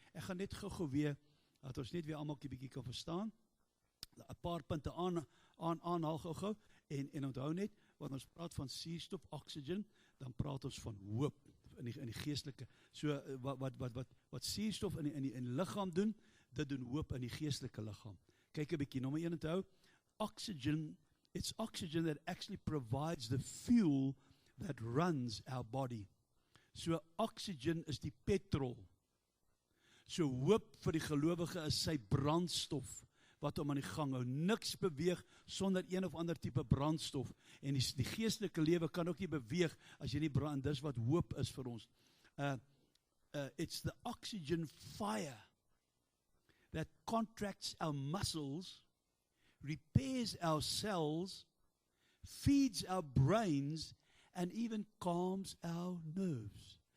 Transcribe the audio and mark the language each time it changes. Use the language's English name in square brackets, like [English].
[Afrikaans] Ek gaan net gou weer dat ons net weer almal 'n bietjie kan verstaan. 'n Paar punte aanhaal gou en onthou net, wanneer ons praat van suurstof, oxygen, dan praat ons van hoop in die geestelike. So wat suurstof in die liggaam doen, dit doen hoop in die geestelike liggaam. Kyk 'n bietjie, nommer 1 onthou, [English] oxygen, it's oxygen that actually provides the fuel that runs our body. [Afrikaans] So oxygen is die petrol. So hoop vir die gelowige is sy brandstof wat hom aan die gang hou. Niks beweeg sonder een of ander tipe brandstof. En die geestelike lewe kan ook nie beweeg as jy nie brand. Dis wat hoop is vir ons. [English] It's the oxygen fire that contracts our muscles, repairs our cells, feeds our brains, and even calms our nerves.